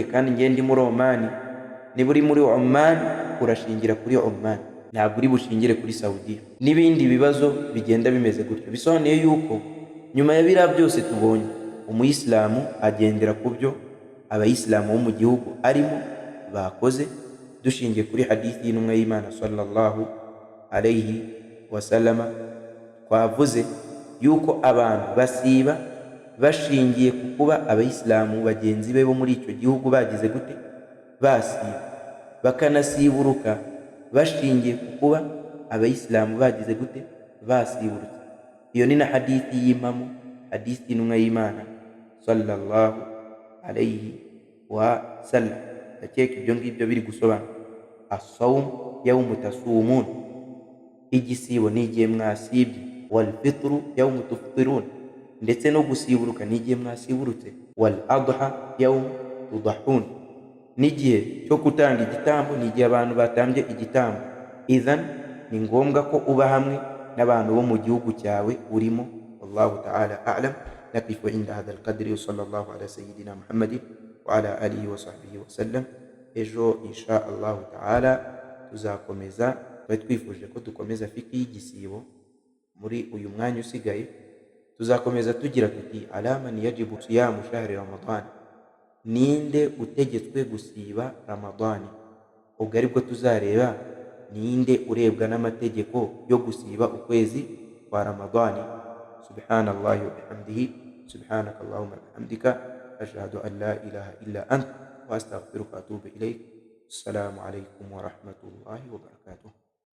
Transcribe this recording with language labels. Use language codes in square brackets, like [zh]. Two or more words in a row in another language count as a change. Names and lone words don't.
[rw] Kandi ngende ndi muri Oman. Niba uri muri Oman urashingira kuri Oman, ntabwo uri bushingire kuri Saudiya. N'ibindi bibazo bigenda bimeze gutyo. Bisobanuye yuko nyuma ya biriya byose tubonye, umuyisilamu agendera ku byo abayisilamu bo mu gihugu arimo bakoze, dushingiye kuri hadithi y'intumwa y'Imana [ar] صلى الله عليه وسلم. [rw] Twavuze yuko abantu basiba bashingiye ku kuba abayisilamu bagenzi be bo muri icyo gihugu bagize gute? Basiba. Bakanasiburuka bashingiye ku kuba abayisilamu bagize gute? Basiburutse. Iyo ni na hadithi y'impamo, hadithi y'intumwa y'Imana [ar] صلى الله عليه وسلم. [rw] Ndakeka ibyo ngibyo biri gusobanura. [ar] الصوم يوم تصومون, [rw] igisibo ni igihe mwasibye. [ar] والفطر يوم تفطرون, [rw] ndetse no gusiburuka ni igihe mwasiburutse. [ar] والأضحى يوم تضحون, [rw] n'igihe cyo gutanga igitambo ni igihe abantu batambye igitambo. Idhan ni ngombwa ko uba hamwe n'abantu bo mu gihugu cyawe urimo. [ar] والله تعالى أعلم. نقف عند هذا القدر وصلى الله على سيدنا محمد وعلى آله وصحبه وسلم. [rw] Ejo [ar] إن شاء الله تعالى [rw] tuzakomeza. Twari twifuje ko dukomeza fiki y'igisibo muri uyu mwanya usigaye. Tuzakomeza tugira tuti [ar] على من يجب صيام شهر رمضان, [rw] ninde utegetswe gusiba Ramadani. Ubwo aribwo tuzareba ninde urebwa n'amategeko yo gusiba ukwezi kwa Ramadani. [ar] سبحان الله وبحمده، سبحانك اللهم وبحمدك، أشهد أن لا إله إلا أنت وأستغفرك وأتوب إليك. السلام عليكم ورحمة الله وبركاته.